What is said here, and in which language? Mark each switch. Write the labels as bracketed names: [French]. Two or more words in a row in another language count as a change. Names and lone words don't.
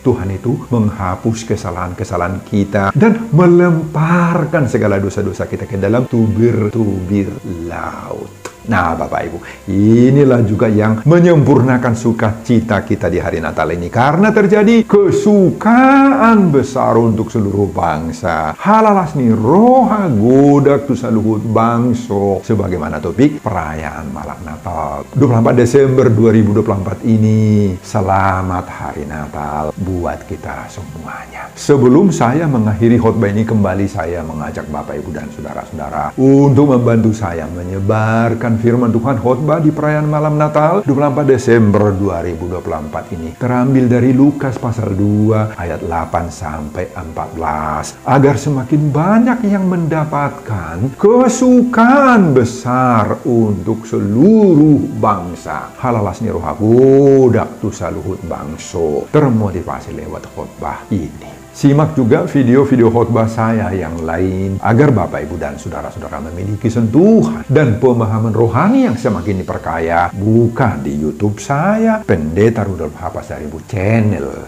[Indonesian] Tuhan itu menghapus kesalahan-kesalahan kita dan melemparkan segala dosa-dosa kita ke dalam tubir-tubir laut. Nah, Bapak Ibu, inilah juga yang menyempurnakan sukacita kita di hari Natal ini. Karena terjadi kesukaan besar untuk seluruh bangsa. [Batak Toba] Halalasni roha godak tu saluhut bangso. [Indonesian] Sebagaimana topik perayaan malam Natal 24 Desember 2024 ini. Selamat hari Natal buat kita semuanya. Sebelum saya mengakhiri khotbah ini, kembali saya mengajak Bapak Ibu dan Saudara-saudara untuk membantu saya menyebarkan firman Tuhan. Khotbah di perayaan malam Natal 24 Desember 2024 ini terambil dari Lukas pasal 2 ayat 8-14 agar semakin banyak yang mendapatkan kesukaan besar untuk seluruh bangsa. [Batak Toba] Halalasni roha godak tu saluhut bangso, [Indonesian] termotivasi lewat khotbah ini. Simak juga video-video khotbah saya yang lain agar Bapak, Ibu, dan Saudara-saudara memiliki sentuhan dan pemahaman rohani yang semakin diperkaya. Buka di YouTube saya, Pendeta Rudolf H. Pasaribu Channel.